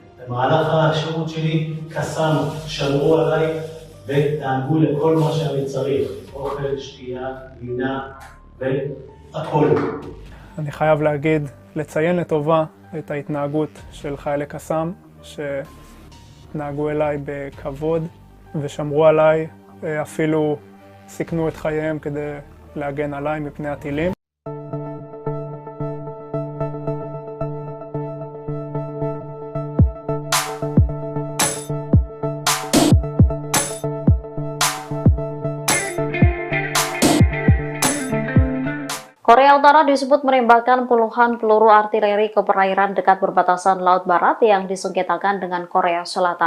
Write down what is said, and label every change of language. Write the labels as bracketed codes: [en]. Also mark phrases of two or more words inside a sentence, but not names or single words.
[he] במהלך השירות שלי קסאם, שמרו עליי ודאגו לכל מה שאני צריך, אוכל, שתייה, לינה והכל. אני חייב להגיד, לציין לטובה את ההתנהגות של חיילי קסאם, שנהגו אליי בכבוד ושמרו עליי, אפילו סיכנו את חייהם כדי להגן עליי מפני הטילים. [id] Korea Utara disebut menembakkan puluhan peluru artileri ke perairan dekat perbatasan Laut Barat yang disengketakan dengan Korea Selatan.